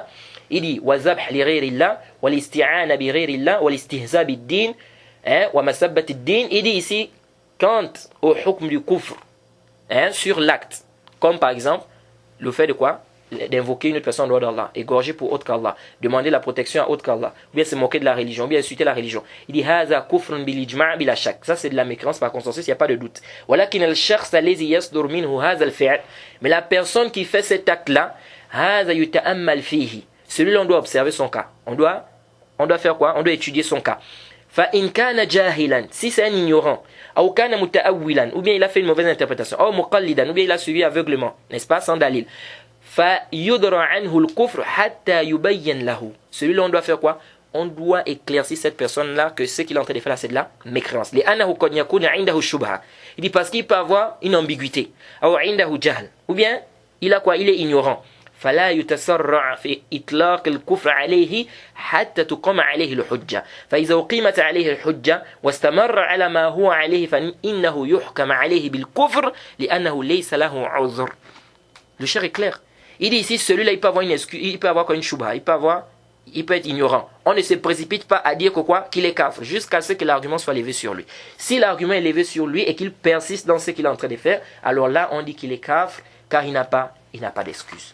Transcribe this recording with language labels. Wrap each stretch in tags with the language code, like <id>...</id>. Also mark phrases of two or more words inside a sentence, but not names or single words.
<fr>Il dit</fr> <ar>وذبح لغير الله والاستعانة بغير الله والاستهزاء بالدين ومسبة الدين.</ar> <fr>Il dit ici quant au hukm du kufr sur l'acte, comme par exemple le fait de quoi? d'invoquer une autre personne en dehors d'Allah, égorger pour autre qu'Allah, demander la protection à autre qu'Allah, ou bien se moquer de la religion, ou bien insulter la religion. Il dit</fr> <ar>هذا كفر بالإجماع بلا شك.</ar> <fr>Ça c'est de la mécréance par consensus, il n'y a pas de doute.</fr> <ar>ولكن الشخص الذي يصدر منه هذا الفعل.</ar> <fr>Mais la personne qui fait cet acte là,</fr> <ar>هذا يتأمل فيه.</ar> <fr>Celui-là on doit observer son cas. On doit faire quoi? On doit étudier son cas.</fr> <ar>فإن كان جاهلا,</ar> <fr>si c'est un ignorant, ou</fr> <ar>كان متأولا,</ar> <fr>ou bien il a fait une mauvaise interprétation, ou muqallidan, ou bien il a suivi aveuglement, n'est-ce pas, sans dalil.</fr> <ar>فيدرأ عنه الكفر حتى يبين له.</ar> <fr>Celui-là on doit faire quoi? On doit éclaircir cette personne-là que ce qu'il est en train de faire là c'est de la mécréance.</fr> <ar>لأنه قد يكون عنده شبهة.</ar> <fr>Il dit parce qu'il peut avoir une ambiguïté, ou</fr> <ar>عنده جهل,</ar> <fr>ou bien il a quoi? Il est ignorant.</fr> <ar>فلا يتسرع في إطلاق الكفر عليه حتى تقام عليه الحجة فإذا أقيمت عليه الحجة واستمر على ما هو عليه فإنه يحكم عليه بالكفر لأنه ليس له عذر.</ar> <fr>Le cher est clair. Il dit ici celui-là il peut avoir une excuse, il peut avoir quoi, une shubha, il peut être ignorant. On ne se précipite pas à dire que quoi qu'il est kafir jusqu'à ce que l'argument soit levé sur lui. Si l'argument est levé sur lui et qu'il persiste dans ce qu'il est en train de faire, alors là on dit qu'il est kafir car il n'a pas d'excuse.</fr>